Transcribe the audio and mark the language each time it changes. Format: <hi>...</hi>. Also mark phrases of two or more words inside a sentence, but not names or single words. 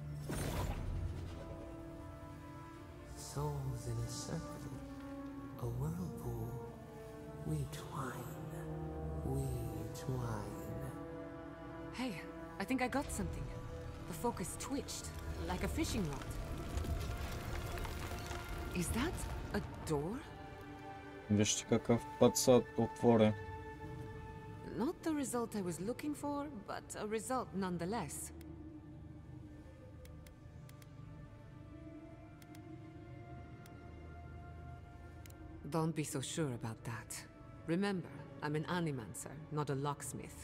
<en>Souls in a circle, a whirlpool. We twine, we twine. Hey, I think I got something. The focus twitched, like a fishing rod. Is that a door?</en> <bg>Вижте какъв път се отвори.</bg> <en>Not the result I was looking for, but a result nonetheless. Don't be so sure about that. Remember, I'm an animancer, not a locksmith.</en>